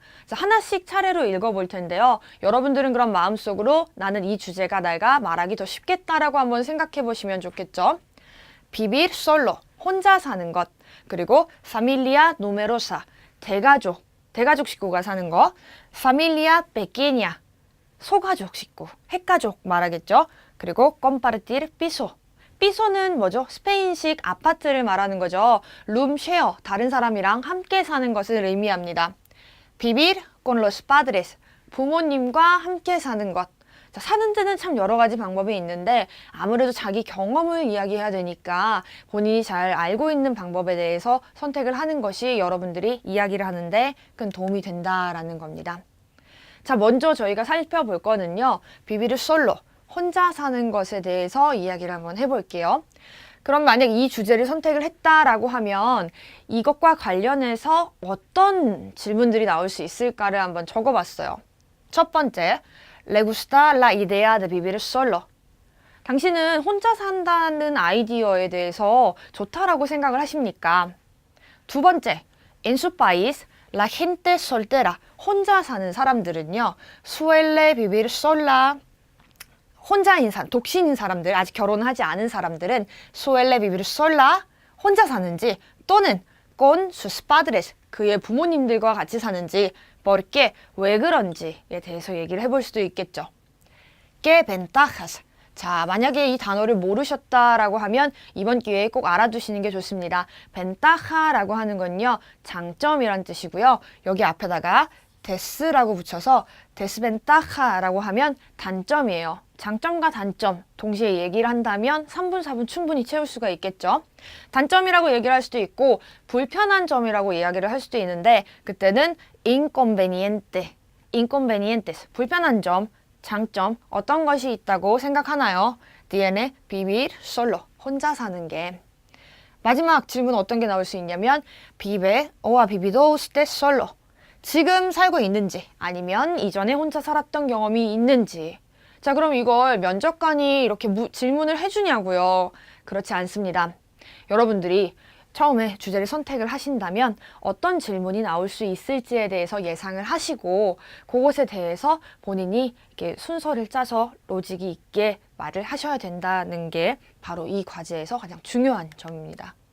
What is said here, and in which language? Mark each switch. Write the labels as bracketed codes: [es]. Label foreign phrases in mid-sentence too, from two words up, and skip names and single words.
[ko] 자, 하나씩 차례로 읽어볼 텐데요. 여러분들은 그럼 마음속으로 나는 이 주제가 내가 말하기 더 쉽겠다라고 한번 생각해 보시면 좋겠죠. [es] vivir solo, [ko] 혼자 사는 것. 그리고 [es] familia numerosa, [ko] 대가족 식구가 사는 거. [es] familia pequeña, [ko] 소가족 식구, 핵가족 말하겠죠. [es] 그리고 compartir piso. [ko] 피소는 뭐죠? 스페인식 아파트를 말하는 거죠. [en] room share, [ko] 다른 사람이랑 함께 사는 것을 의미합니다. [es] vivir con los padres, [ko] 부모님과 함께 사는 것. 자, 사는 데는 참 여러 가지 방법이 있는데 아무래도 자기 경험을 이야기해야 되니까 본인이 잘 알고 있는 방법에 대해서 선택을 하는 것이 여러분들이 이야기를 하는데 큰 도움이 된다라는 겁니다. 자, 먼저 저희가 살펴볼 거는요. [es] vivir solo, [ko] 혼자 사는 것에 대해서 이야기를 한번 해볼게요. 그럼 만약 이 주제를 선택을 했다라고 하면 이것과 관련해서 어떤 질문들이 나올 수 있을까를 한번 적어봤어요. 첫 번째, [es] Le gusta la idea de vivir solo. [ko] 당신은 혼자 산다는 아이디어에 대해서 좋다라고 생각을 하십니까? 2번째, [es] En su país, la gente soltera. [ko] 혼자 사는 사람들은요, [es] suele vivir sola. [ko] 혼자인 사람, 독신인 사람들, 아직 결혼하지 않은 사람들은 [es] suele vivir sola, [ko] 혼자 사는지 또는 [es] con sus padres, [ko] 그의 부모님들과 같이 사는지 porque, 왜 그런지에 대해서 얘기를 해볼 수도 있겠죠. [es] ¿Qué ventajas? [ko] 자, 만약에 이 단어를 모르셨다라고 하면 이번 기회에 꼭 알아두시는 게 좋습니다. ventaja라고 하는 건요, 장점이란 뜻이고요. 여기 앞에다가 des라고 붙여서 desventaja라고 하면 단점이에요. 장점과 단점 동시에 얘기를 한다면 3분, 4분 충분히 채울 수가 있겠죠. 단점이라고 얘기를 할 수도 있고 불편한 점이라고 이야기를 할 수도 있는데 그때는 inconvenientes, 불편한 점, 장점 어떤 것이 있다고 생각하나요? [es] tiene vivir solo. [ko] 혼자 사는 게. 마지막 질문 어떤 게 나올 수 있냐면 [es] vive o ha vivido usted solo. [ko] 지금 살고 있는지 아니면 이전에 혼자 살았던 경험이 있는지. 자, 그럼 이걸 면접관이 이렇게 질문을 해주냐고요? 그렇지 않습니다. 여러분들이 처음에 주제를 선택을 하신다면 어떤 질문이 나올 수 있을지에 대해서 예상을 하시고 그것에 대해서 본인이 이렇게 순서를 짜서 로직이 있게 말을 하셔야 된다는 게 바로 이 과제에서 가장 중요한 점입니다.